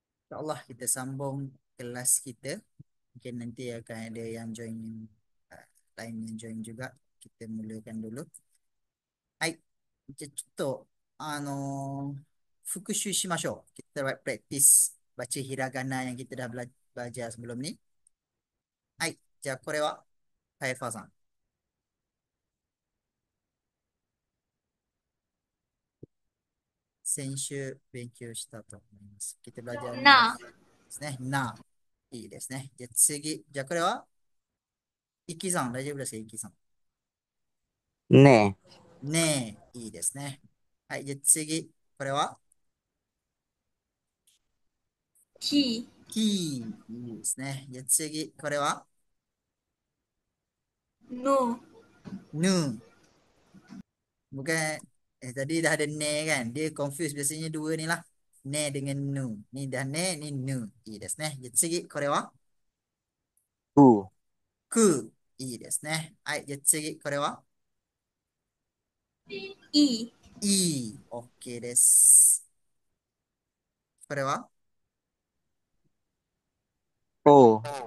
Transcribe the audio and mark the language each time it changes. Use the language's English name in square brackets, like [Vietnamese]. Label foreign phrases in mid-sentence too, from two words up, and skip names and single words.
[Malay] InsyaAllah kita sambung kelas kita. Mungkin nanti akan ada yang join, uh, lain yang join juga. Kita mulakan dulu. Hai, [Japanese] じゃあちょっと、復習しましょう。 [Malay] Kita practice baca hiragana yang kita dah belajar sebelum ni. [Japanese] Hai, じゃあこれは、はい、ファーさん。先週勉強したと思います。 [Malay] Kita belajar ni [Japanese] な、ですね。な。いいですね。じゃあ次。じゃあこれは、イキさん、大丈夫ですか、イキさん。ねねえ、いいですね。はい、じゃあ次。これは、き、キー。いいですね。じゃあ次。これは、の、 [Malay] ヌ。Bukan, tadi dah ada ne kan. Dia confuse biasanya dua ni lah. Ne dengan nu. Ni dah ne, ni nu. [Japanese] I ですね。じゃあ次。これは、く、く。いいですね。はい、じゃあ次。これは、い、い。OK です。これは、お、